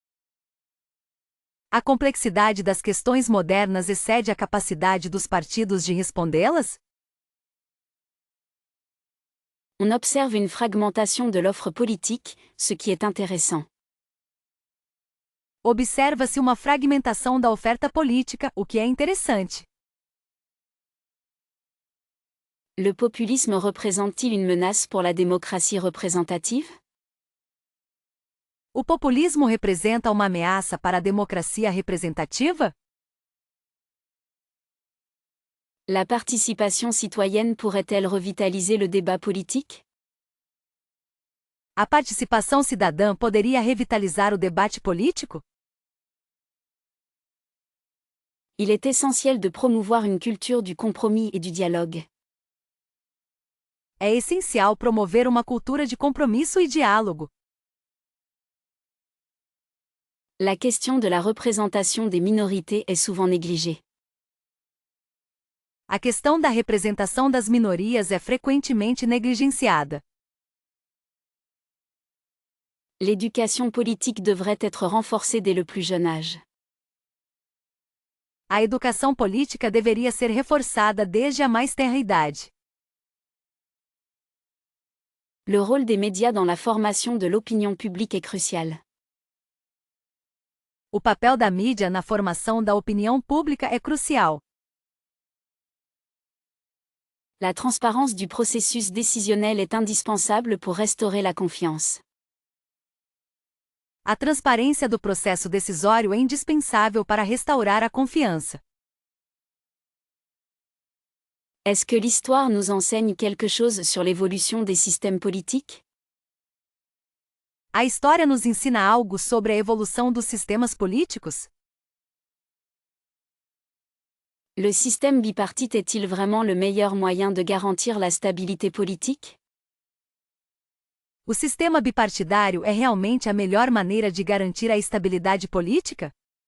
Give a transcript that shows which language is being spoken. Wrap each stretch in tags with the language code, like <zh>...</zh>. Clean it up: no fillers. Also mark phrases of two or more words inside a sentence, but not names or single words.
<pt>A complexidade das questões modernas excede a capacidade dos partidos de respondê-las?</pt> <fr>On observe une fragmentation de l'offre politique, ce qui est intéressant.</fr> <pt>Observa-se uma fragmentação da oferta política, o que é interessante.</pt> <fr>Le populisme représente-t-il une menace pour la démocratie représentative?</fr> <pt>O populismo representa uma ameaça para a democracia representativa?</pt> <fr>La participation citoyenne pourrait-elle revitaliser le débat politique?</fr> <pt>A participação cidadã poderia revitalizar o debate político?</pt> <fr>Il est essentiel de promouvoir une culture du compromis et du dialogue.</fr> <pt>É essencial promover uma cultura de compromisso e diálogo.</pt> <fr>La question de la représentation des minorités est souvent négligée.</fr> <pt>A questão da representação das minorias é frequentemente negligenciada.</pt> <fr>L'éducation politique devrait être renforcée dès le plus jeune âge.</fr> <pt>A educação política deveria ser reforçada desde a mais tenra idade.</pt> <fr>Le rôle des médias dans la formation de l'opinion publique est crucial.</fr> <pt>O papel da mídia na formação da opinião pública é crucial.</pt> <fr>La transparence du processus décisionnel est indispensable pour restaurer la confiance.</fr> <pt>A transparência do processo decisório é indispensável para restaurar a confiança.</pt> <fr>Est-ce que l'histoire nous enseigne quelque chose sur l'évolution des systèmes politiques?</fr> <pt>A história nos ensina algo sobre a evolução dos sistemas políticos?</pt> <fr>Le système bipartite est-il vraiment le meilleur moyen de garantir la stabilité politique?</fr> <pt>O sistema bipartidário é realmente a melhor maneira de garantir a estabilidade política?</pt>